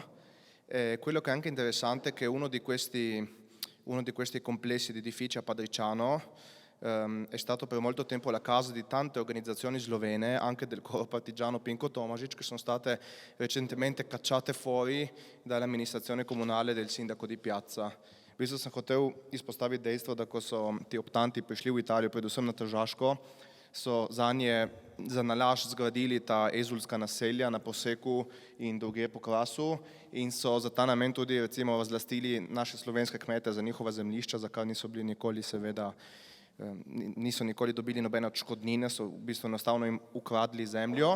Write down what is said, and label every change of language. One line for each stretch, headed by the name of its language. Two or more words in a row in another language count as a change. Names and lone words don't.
Italian: Quello che è anche interessante è che uno di questi complessi di edifici a Padriciano è stato per molto tempo la casa di tante organizzazioni slovene, anche del coro partigiano Pinko Tomasic, che sono state recentemente cacciate fuori dall'amministrazione comunale del sindaco di Piazza.
Slovenian: V bistvu sem hotel izpostaviti dejstvo, da ko so ti optanti prišli v Italijo, predvsem na Tržaško, so zanje za nalašč zgradili ta ezulska naselja na Poseku in drugje po Krasu in so za ta namen tudi recimo razlastili naše slovenske kmete za njihova zemljišča, za kar niso bili nikoli seveda, niso nikoli dobili nobene odškodnine, so v bistvu enostavno jim ukradli zemljo.